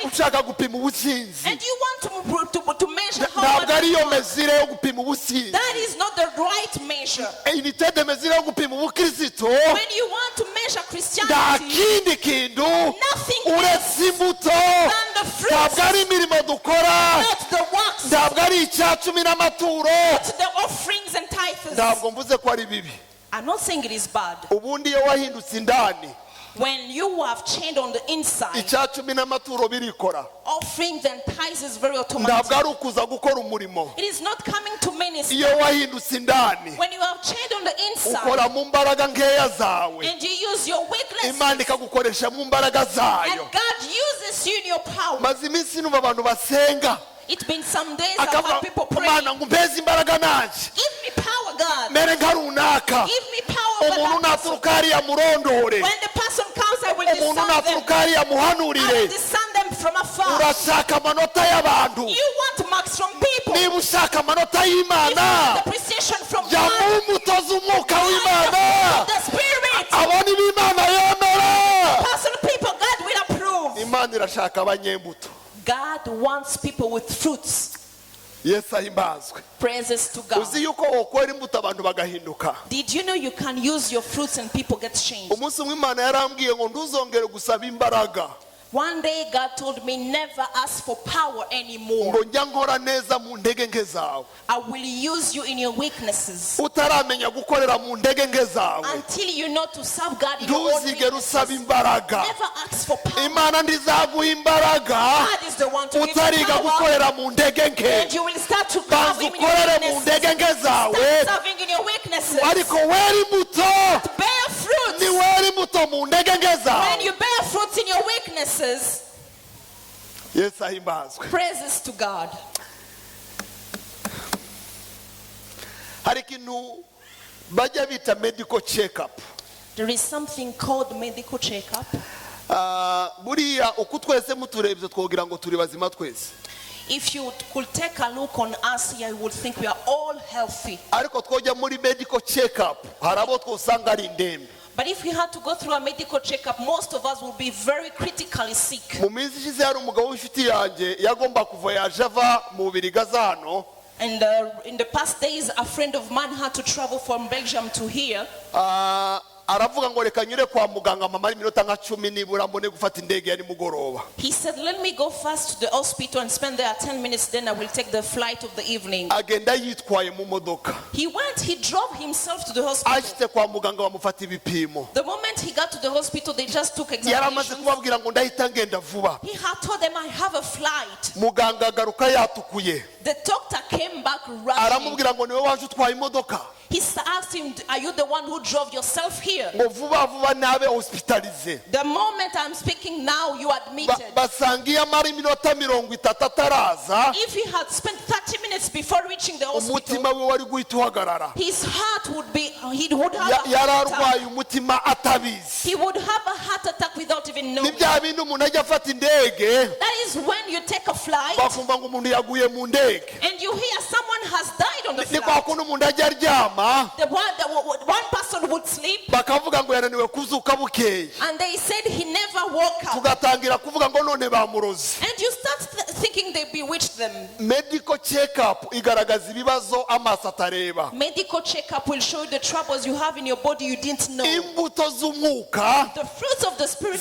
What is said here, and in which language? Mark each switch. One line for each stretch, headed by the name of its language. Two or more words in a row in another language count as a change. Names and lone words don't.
Kinyarwanda: ushaka gupima ubusinzi.
English: and you want to measure how
Kinyarwanda: Ntabwo ariyo
English: much.
Kinyarwanda: mezire yo gupima ubusinzi.
English: That is not the right measure.
French: Unité de mesure
Kinyarwanda: yo gupima ubukirisitu
English: When you want to measure
Kinyarwanda: nta
English: Christianity,
Kinyarwanda: kindi kintu
English: nothing
Kinyarwanda: uretse imbuto.
English: than the fruits,
Kinyarwanda: Ntabwo ari imirimo dukora,
English: not the works,
Kinyarwanda: ntabwo ari icyacumi n'amaturo.
English: not the offerings and tithes.
Kinyarwanda: Ntabwo mvuze ko ari bibi.
English: I'm not saying it is bad.
Kinyarwanda: Ubundi iyo wahindutse indani,
English: When you have changed on the inside,
Kinyarwanda: icyacumi n'amaturo birikora.
English: offerings and tithes is very
Kinyarwanda: Ntabwo
English: automatic.
Kinyarwanda: ari ukuza gukora umurimo.
English: It is not coming to minister.
Kinyarwanda: Iyo wahindutse indani,
English: When you have changed on the inside
Kinyarwanda: ukora mu mbaraga nkeya zawe,
English: and you use your weakness,
Kinyarwanda: Imana ikagukoresha mu mbaraga
English: and
Kinyarwanda: zayo.
English: God uses you in your power.
Kinyarwanda: Maze iminsi numva abantu basenga,
English: It's been some days I've
Kinyarwanda: akavuga
English: had people pray.
Kinyarwanda: Imana ngo umpeze imbaraga nanjye
English: Give me power, God.
Kinyarwanda: mere nka runaka.
English: Give me power.
Kinyarwanda: Umuntu
English: But that person,
Kinyarwanda: naturuka hariya murondore,
English: when the person comes, I will
Kinyarwanda: umuntu
English: discern them.
Kinyarwanda: naturuka hariya
English: I will
Kinyarwanda: muhanurire.
English: discern them from afar.
Kinyarwanda: Urashaka amanota y'abantu,
English: You want marks from people.
Kinyarwanda: niba ushaka amanota
English: If you
Kinyarwanda: y'Imana,
English: want appreciation from
Kinyarwanda: jya
English: God,
Kinyarwanda: mu mbuto z'umwuka
English: find the fruit
Kinyarwanda: w'Imana.
English: of the Spirit.
Kinyarwanda: Abo ni bo Imana yemera.
English: Personal people, God will approve.
Kinyarwanda: Imana irashaka abanyembuto.
English: God wants people with fruits.
Kinyarwanda: Yesu ahimbazwe.
English: Praises to God.
Kinyarwanda: Uzi yuko wokwera imbuto abantu bagahinduka.
English: Did you know you can use your fruits and people get changed?
Kinyarwanda: Umunsi umwe Imana yarambwiye ngo nduzongere gusaba imbaraga,
English: One day God told me never ask for power anymore.
Kinyarwanda: ngo njya nkora neza mu ntege nke zawe.
English: I will use you in your weaknesses.
Kinyarwanda: Utaramenya gukorera mu ntege nke zawe,
English: Until you know to serve God in your own
Kinyarwanda: ntuzigere usaba
English: weaknesses.
Kinyarwanda: imbaraga.
English: Never ask for power.
Kinyarwanda: Imana ndizaguha imbaraga
English: God is the one to give you
Kinyarwanda: utariga
English: power.
Kinyarwanda: gukorera mu ntege nke.
English: And you will start to
Kinyarwanda: Banza
English: serve Him in your
Kinyarwanda: ukorere mu
English: weaknesses.
Kinyarwanda: ntege nke zawe,
English: Start serving in your weaknesses.
Kinyarwanda: ariko wera imbuto.
English: Bear fruits.
Kinyarwanda: Ni wera imbuto mu ntege nke
English: When
Kinyarwanda: zawe.
English: you bear fruits in your weaknesses,
Kinyarwanda: Yesu ahimbazwe.
English: praises to God.
Kinyarwanda: Hari ikintu bajya bita
English: medical check up. There is something called medical checkup.
Kinyarwanda: Buriya uko twese muturebye twogira ngo turi bazima twese,
English: If you could take a look on us here, you would think we are all healthy.
Kinyarwanda: ariko twojya muri
English: medical check up
Kinyarwanda: hari abo twosanga ari indembe.
English: But if we had to go through a medical checkup, most of us will be very critically sick.
Kinyarwanda: Mu minsi ishize hari umugabo w'inshuti yanjye yagomba kuva yaje ava mu Bubirigi aza hano.
English: And in the past days, a friend of mine had to travel from Belgium to here.
Kinyarwanda: Aravuga ngo reka nyure kwa muganga mama iminota nka 10 nibura mbone gufata indege ya nimugoroba.
English: He said, let me go first to the hospital and spend there 10 minutes, then I will take the flight of the evening.
Kinyarwanda: Agenda yitwaye mu modoka.
English: He drove himself to the hospital.
Kinyarwanda: Ashite kwa muganga bamufata ibipimo.
English: The moment he got to the hospital, they just took
Kinyarwanda: Yaramaze
English: examinations.
Kinyarwanda: kubabwira ngo ndahita ngenda vuba.
English: He had told them, I have a flight.
Kinyarwanda: Muganga agaruka yatukuye.
English: The doctor came back rushing.
Kinyarwanda: Aramubwira ngo niwe waje utwaye imodoka.
English: He asked him, are you the one who drove yourself here?
Kinyarwanda: ngo vuba vuba nabe hospitalize.
English: The moment I'm speaking now, you admitted.
Kinyarwanda: Basangiye amara iminota 30 ataraza,
English: If he had spent 30 minutes before reaching the
Kinyarwanda: umutima
English: hospital,
Kinyarwanda: we wari guhita uhagarara.
English: his heart would be, he would have a heart attack.
Kinyarwanda: Yararwaye umutima atabizi.
English: He would have a heart attack without even
Kinyarwanda: Ni
English: knowing.
Kinyarwanda: bya bintu umuntu ajya afata indege
English: That is when you take a flight
Kinyarwanda: bakumva ngo umuntu yaguye mu ndege.
English: and you hear someone has died on the
Kinyarwanda: Ni kwa
English: flight.
Kinyarwanda: kundi umuntu ajya aryama
English: The one person would sleep
Kinyarwanda: bakavuga ngo yananiwe kuzuka bukeye,
English: and they said he never woke up.
Kinyarwanda: tugatangira kuvuga ngo none bamurozi.
English: And you start thinking they bewitched them. Medical check-up
Kinyarwanda: igaragaza ibibazo amaso atareba.
English: Medical checkup will show you the troubles you have in your body you didn't know.
Kinyarwanda: Imbuto z'umwuka
English: The fruits of the Spirit